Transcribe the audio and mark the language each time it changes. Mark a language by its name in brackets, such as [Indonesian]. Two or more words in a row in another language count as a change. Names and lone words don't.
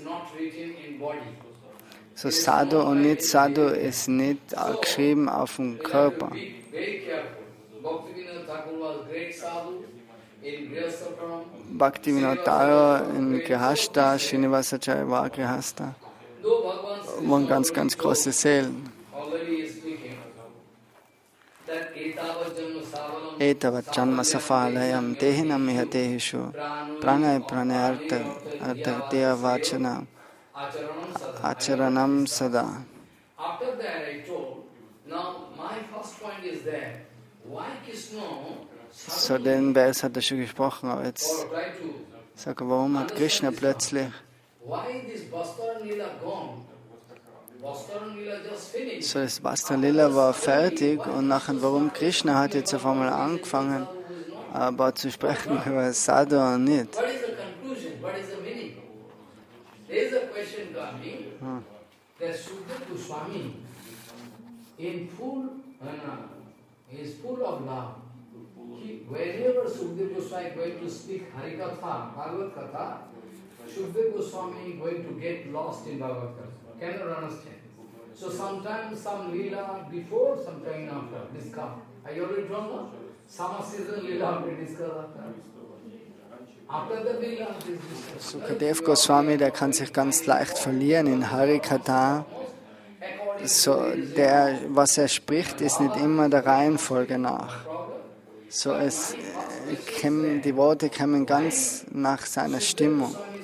[German] So Sadhu und nicht Sadhu ist nicht geschrieben auf dem Körper. Bhaktivinoda in Grihastha, Srinivasacharya war Grihastha, waren ganz, ganz große Seelen. [Sanskrit] एतावत् जन्म सफलयम् देहिनम् मिह देहिषु प्रणय् प्रणयार्त देअ वचनम् आचरणम् सदा. [German] So, den Vers hat er schon gesprochen, aber jetzt sag er, warum hat Krishna plötzlich so, das Vastraharan Lila war fertig und nachher, warum Krishna hat jetzt auf einmal angefangen, aber zu sprechen über Sadhu und nicht. [English] Whenever Sukadeva Goswami is going to speak Harikatha, Bhagavad Katha, Sukadeva Goswami is going to get lost in Bhagavad Katha. Cannot understand. So sometimes some Lila before, sometimes after, discuss. I already told you, summer season Lila we discuss after the Lila is discussed. [German] Sukadeva Goswami, der kann sich ganz leicht verlieren in Harikatha. So, was er spricht, ist nicht immer der Reihenfolge nach. So, die Worte kommen ganz nach seiner Stimmung.